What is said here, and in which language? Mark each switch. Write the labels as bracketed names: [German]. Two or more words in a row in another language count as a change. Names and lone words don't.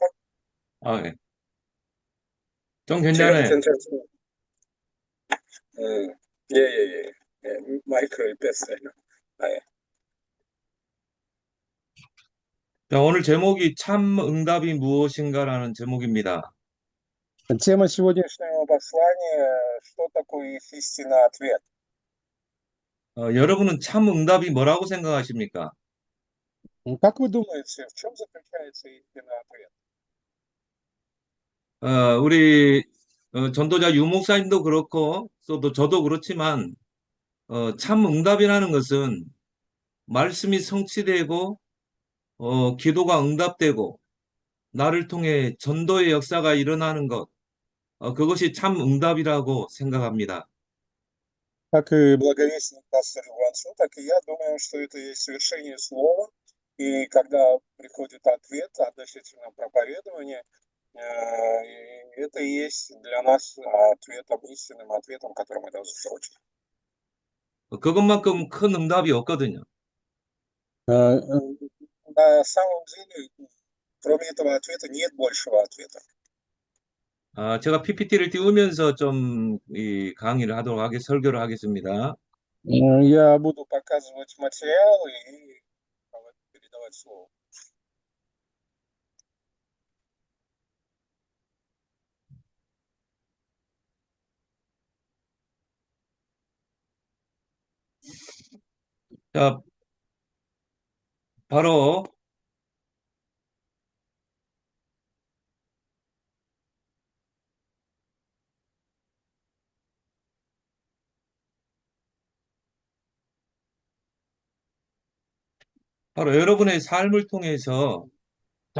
[Korean] 예. 좀 지금 괜찮아요. 괜찮습니다. 예, 마이크를 뺐어요. 예. 자, 오늘 제목이 참 응답이 무엇인가라는 제목입니다. [Russian] Тема сегодняшнего послания: что такое истинный ответ? [Korean] 여러분은 참 응답이 뭐라고 생각하십니까? [Russian] Как вы думаете, в чем заключается истинный ответ? [Korean] 우리 전도자 유 목사님도 그렇고 또 저도 그렇지만 참 응답이라는 것은 말씀이 성취되고 기도가 응답되고 나를 통해 전도의 역사가 일어나는 것 그것이 참 응답이라고 생각합니다. [Russian] Как и благовестник пастор Иванцу, так и я думаю, что это есть совершение слова, и когда приходит ответ относительно проповедования, И это и есть для нас ответом, истинным ответом, который мы должны получить. [Korean] 그것만큼 큰 응답이 없거든요. [Russian] На самом деле, кроме этого ответа, нет большего ответа. [Korean] 제가 PPT를 띄우면서 좀 이 강의를 하도록 설교를 하겠습니다. [Russian] Я буду показывать материалы и передавать слово. [Korean] 자, 바로 여러분의 삶을 통해서 이